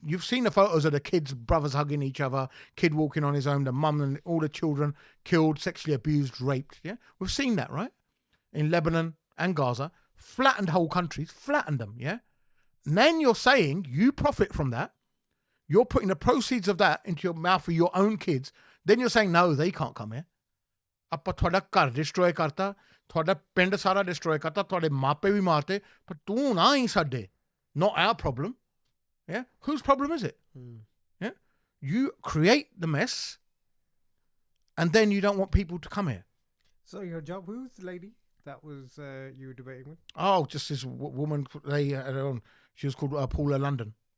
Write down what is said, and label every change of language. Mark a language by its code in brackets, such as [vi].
[en] You've seen the photos of the kids, brothers hugging each other, kid walking on his own, the mum and all the children killed, sexually abused, raped. Yeah, we've seen that, right? In Lebanon and Gaza, flattened whole countries, flattened them. Yeah, and then you're saying you profit from that. You're putting the proceeds of that into your mouth for your own kids. Then you're saying no, they can't come here. [pa] ਆਪਾਂ ਤੁਹਾਡਾ ਘਰ destroy ਕਰਤਾ, ਤੁਹਾਡਾ ਪਿੰਡ ਸਾਰਾ destroy ਕਰਤਾ, ਤੁਹਾਡੇ ਮਾਪੇ ਵੀ ਮਾਰਤੇ, ਪਰ ਤੂੰ ਨਾ ਹੀ ਸਾਡੇ. [en] Not our problem. Yeah, whose problem is it? Yeah, you create the mess, and then you don't want people to come here. So your job, who's the lady that was you were debating with? Oh, just this woman. They had her on. She was called Paula London.